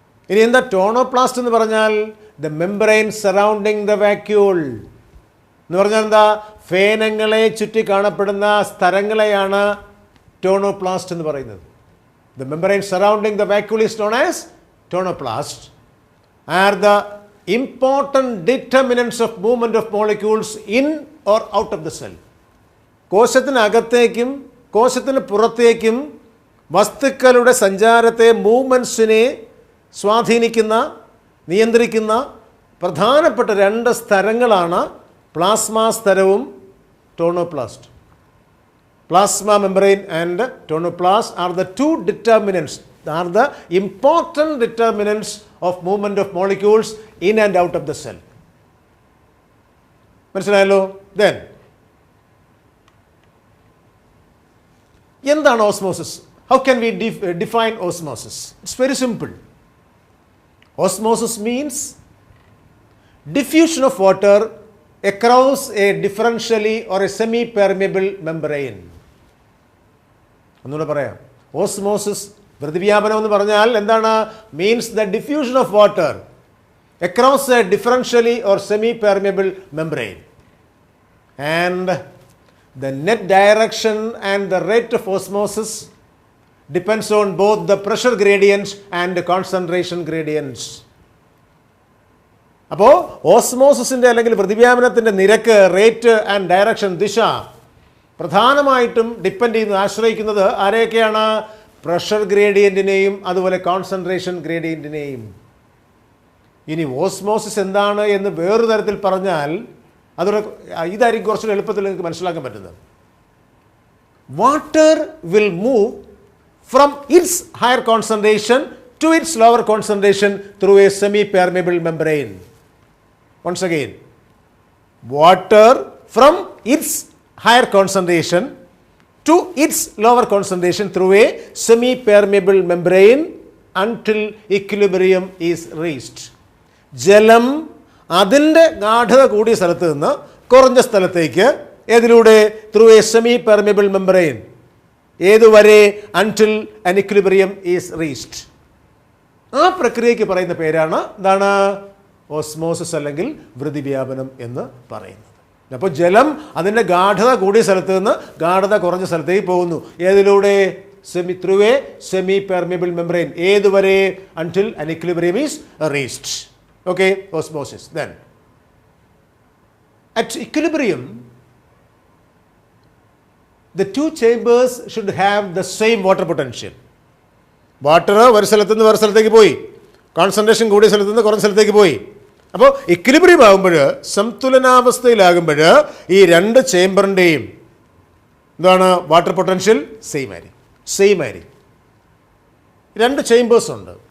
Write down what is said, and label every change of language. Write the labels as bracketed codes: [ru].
[ml] ഇനി എന്താ ടോണോപ്ലാസ്റ്റ് എന്ന് പറഞ്ഞാൽ? [en] the membrane surrounding the vacuole [ml] എന്ന് പറഞ്ഞാൽ എന്താ? ഫേനങ്ങളെ ചുറ്റി കാണപ്പെടുന്ന സ്ഥലങ്ങളെയാണ് ടോണോപ്ലാസ്റ്റ് എന്ന് പറയുന്നത്. [en] The membrane surrounding the vacuole is known as tonoplast. are the important determinants of movement of molecules in or out of the cell. [ml] കോശത്തിനകത്തേക്കും കോശത്തിന് പുറത്തേക്കും വസ്തുക്കളുടെ സഞ്ചാരത്തെ മൂവ്മെൻറ്റ്സിനെ സ്വാധീനിക്കുന്ന നിയന്ത്രിക്കുന്ന പ്രധാനപ്പെട്ട രണ്ട് സ്ഥലങ്ങളാണ് പ്ലാസ്മ സ്ഥലവും tonoplast. [en] Plasma membrane and tonoplast are the two determinants, are the important determinants of movement of molecules in and out of the cell. [ml] മനസ്സിലായല്ലോ? Then എന്താണ് osmosis? [en] How can we define osmosis? It's very simple. Osmosis means diffusion of water across a differentially or a semi-permeable membrane. [ml] ഒന്നുകൂടെ പറയാം. [en] osmosis [ml] പ്രതിവ്യാപനം എന്ന് പറഞ്ഞാൽ എന്താണ്? [en] Means the diffusion of water across a differentially or semi permeable membrane and the net direction and the rate of osmosis depends on both the pressure gradients and concentration gradients. [ml] അപ്പോൾ ഓസ്മോസിസിൻ്റെ അല്ലെങ്കിൽ പ്രതിവ്യാപനത്തിൻ്റെ നിരക്ക്, [en] rate and direction, [ml] ദിശ പ്രധാനമായിട്ടും depend ചെയ്യുന്നത്, ആശ്രയിക്കുന്നത് ആരെയൊക്കെയാണ്? Pressure ഗ്രേഡിയൻറ്റിനെയും അതുപോലെ concentration ഗ്രേഡിയൻറ്റിനെയും. ഇനി osmosis എന്താണ് എന്ന് വേറൊരു തരത്തിൽ പറഞ്ഞാൽ അതോടെ ഇതായിരിക്കും കുറച്ചുകൂടി എളുപ്പത്തിൽ നിങ്ങൾക്ക് മനസ്സിലാക്കാൻ പറ്റുന്നത്. [en] Water will move from its higher concentration to its lower concentration through a semi permeable membrane. Once again, water from its higher concentration to its lower concentration through a semi-permeable membrane until equilibrium is reached. [ml] ജലം അതിൻ്റെ ഗാഠത കൂടിയ സ്ഥലത്ത് നിന്ന് കുറഞ്ഞ സ്ഥലത്തേക്ക് ഏതിലൂടെ? [en] Through a semi permeable membrane. [ml] ഏതുവരെ? [en] until an equilibrium is reached. [ml] ആ പ്രക്രിയയ്ക്ക് പറയുന്ന പേരാണ് എന്താണ്? ഓസ്മോസിസ് അല്ലെങ്കിൽ വൃതിവ്യാപനം എന്ന് പറയുന്നത്. അപ്പോൾ ജലം അതിൻ്റെ ഗാഠത കൂടിയ സ്ഥലത്ത് നിന്ന് ഗാഠത കുറഞ്ഞ സ്ഥലത്തേക്ക് പോകുന്നു. ഏതിലൂടെ? [en] Through a semi permeable membrane. [ml] ഏതുവരെ? [en] until an equilibrium is reached. Okay, osmosis. Then at equilibrium the two chambers should have the same water potential. [ml] Water ഒരു സ്ഥലത്ത് നിന്ന് വേറെ സ്ഥലത്തേക്ക് പോയി, കോൺസെൻട്രേഷൻ കൂടിയ സ്ഥലത്ത് നിന്ന് കുറഞ്ഞ സ്ഥലത്തേക്ക് പോയി. അപ്പോൾ ഇക്വിലിബ്രിയം ആകുമ്പോൾ, സന്തുലനാവസ്ഥയിലാകുമ്പോൾ ഈ രണ്ട് ചേംബറിൻ്റെയും എന്താണ്? വാട്ടർ പൊട്ടൻഷ്യൽ സെയിം ആയിരിക്കും. രണ്ട് ചേംബേഴ്സ് ഉണ്ട്.